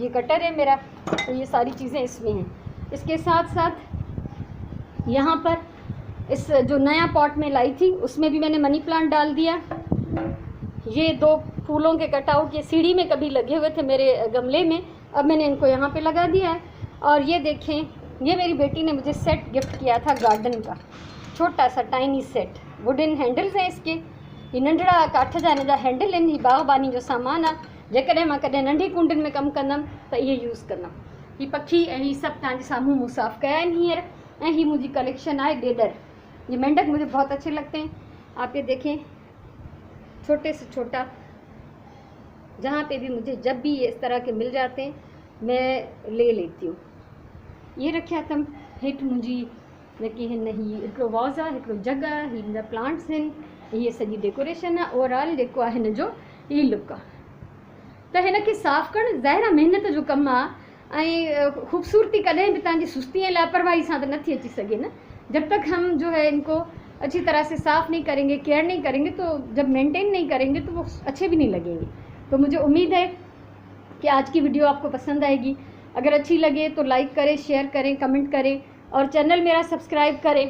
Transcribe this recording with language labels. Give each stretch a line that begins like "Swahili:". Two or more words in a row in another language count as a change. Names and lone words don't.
Hindi: ये कटर है मेरा, तो ये सारी चीज़ें इसमें हैं। इसके साथ साथ यहाँ पर इस जो नया पॉट में लाई थी उसमें भी मैंने
English: money plant
Hindi: डाल दिया। ये 2 फूलों के कटआउट ये सीढ़ी में कभी लगे हुए थे मेरे गमले में, अब मैंने इनको यहाँ पे लगा दिया है। और ये देखें, ये मेरी बेटी ने मुझे
English: set gift
Hindi: किया था गार्डन का, छोटा सा
English: tiny set. wooden handles
Hindi: हैं इसके,
Sindhi: ये नंढड़ा काठ जा हिन जा हैंडल आहिनि। ही बाग़बानी जो सामान आहे, जेकॾहिं मां कॾहिं नंढी कुंडनि में कमु कंदमि त इहे यूज़ कंदमि। ही पखी ऐं ही सभु तव्हांजे साम्हूं मूं साफ़ कया आहिनि हींअर। ऐं ही मुंहिंजी कलेक्शन आहे डेडर।
Hindi: ये मेंढक मुझे बहुत अच्छे लगते हैं। आप ये देखें, छोटे से छोटा, जहाँ पे भी मुझे जब भी ये इस तरह के मिल जाते हैं मैं ले लेती हूँ।
Sindhi: ये रखिया अथमि हेठि मुंहिंजी जेकी हिन ही हिकिड़ो वॉज़ आहे, हिकिड़ो जग आहे, ही मुंहिंजा प्लांट्स आहिनि, ये सॼी डेकोरेशन आहे। ओवरऑल जेको आहे हिन जो ही लुक आहे। त हिन खे साफ़ु करणु ज़ाहिर आहे महिनत जो कमु आहे, ऐं ख़ूबसूरती कॾहिं बि तव्हांजी सुस्ती ऐं लापरवाही सां त नथी अची सघे न।
Hindi: जब तक हम जो है इनको अच्छी तरह से साफ़ नहीं करेंगे, केयर नहीं करेंगे, तो जब मेंटेन नहीं करेंगे तो वो अच्छे भी नहीं लगेंगे। तो मुझे उम्मीद है कि आज की वीडियो आपको पसंद आएगी। अगर अच्छी लगे तो लाइक करें, शेयर करें, कमेंट करें और चैनल मेरा सब्सक्राइब करें।